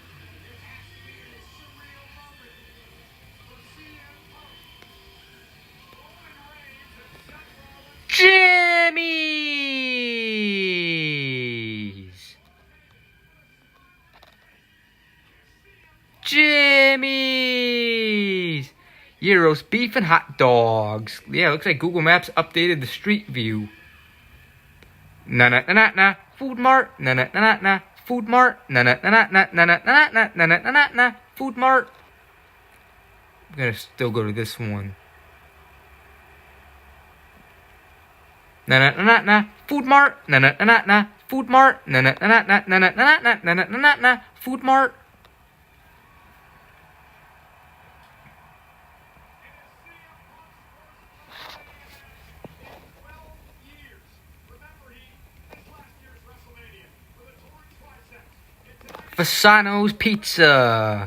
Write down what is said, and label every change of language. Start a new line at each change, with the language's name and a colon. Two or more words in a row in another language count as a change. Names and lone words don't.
English: Jimmy's. Jimmy's. Gyros, beef, and hot dogs. Yeah, looks like Google Maps updated the street view. Na-na-na-na-na. Food Mart. Na-na-na-na-na. Food Mart. Na-na-na-na-na. Na-na-na-na-na. Na-na-na-na-na. Food Mart. I'm gonna still go to this one. Na na na na Food Mart. Na na na na Food Mart. Na na na na na na na na na na na na Food Mart. Fasano's Pizza.